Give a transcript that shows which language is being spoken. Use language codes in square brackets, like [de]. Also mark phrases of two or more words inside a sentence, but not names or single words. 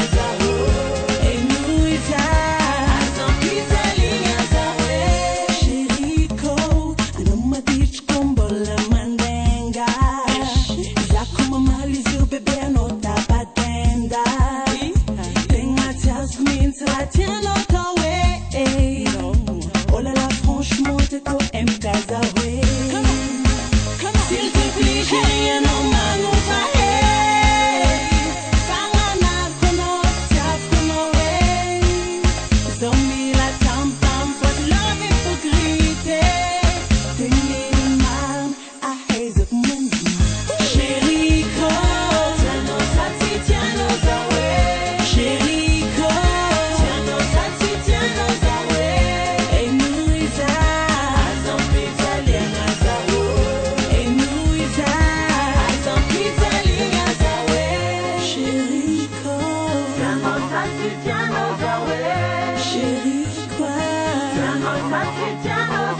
[mg] za ho enoy za azam-pijaliana za hoe chérie-ko anao madiritra ko mbola mandenga zako mamaly izy io bebe anao tabatenda tegna tsy azoko mihitsy raha tianao atao hoe [fr] oh là là franchement t'es MK [mg] za hoe [fr] s'il te plaît chérie [mg] anao manova fagnanako anao tiavoko anao hoe zao mila tamtam fa tsy love hypocrite teneniny mamy ahaizako mandiniky chérie-ko tianao sa tsy tianao za hoe chérie-ko tianao sa tsy tianao za hoe enoy za azam-pijaliana za ho enoy za azam-pijaliana za hoe chérie-ko tianao sa tsy tianao za hoe chérie-ko tianao sa tsy tianao